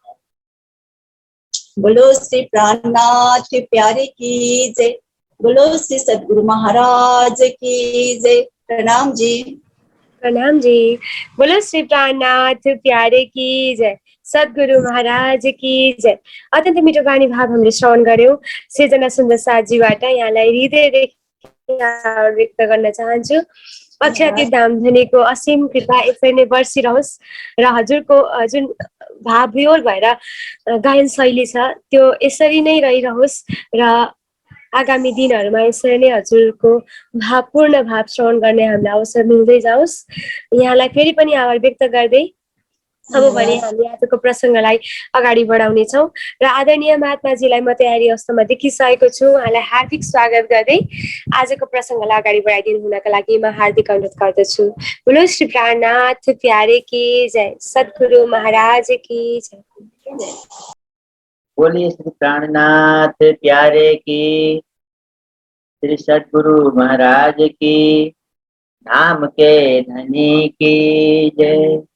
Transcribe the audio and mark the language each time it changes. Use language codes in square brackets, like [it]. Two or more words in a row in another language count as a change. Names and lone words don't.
[hi] बोलो श्री प्राणनाथ प्यारे की जय, बोलो श्री सद्गुरु महाराज की जय। प्रणाम जी। प्रणाम जी। बोलो श्री प्राणनाथ प्यारे की जय, सद्गुरु महाराज की जय। [ne] अत्यन्त मिठो गानी भाव हामीले श्रवण गर्यौं सृजना सुन्दर साथजीबाट। यहाँलाई हृदयदेखि व्यक्त गर्न चाहन्छु। अक्षय धाम धनीको असीम कृपा यसरी नै बर्सिरहोस् र हजुरको जुन भाव विहोर भएर गायन शैली छ त्यो यसरी नै रहिरहोस् र आगामी दिनहरूमा यसरी नै हजुरको भावपूर्ण भाव श्रवण गर्ने हामीलाई अवसर मिल्दै जाओस्। यहाँलाई फेरि पनि आभार व्यक्त गर्दै अब भने हामी आजको प्रसङ्गलाई अगाडि बढाउनेछौँ र आदरणीय महात्माजीलाई म तयारी अवस्थामा देखिसकेको छु। उहाँलाई हार्दिक स्वागत गर्दै आजको प्रसङ्गलाई अगाडि बढाइदिनु हुनका लागि म हार्दिक अनुरोध गर्दछु। [hi] बोलो श्री प्राणनाथ प्यारे की जय, सद्गुरु महाराज की जय। बोलिए श्री प्राणनाथ प्यारे की, श्री सद्गुरु महाराज की, धाम के धनी की जय।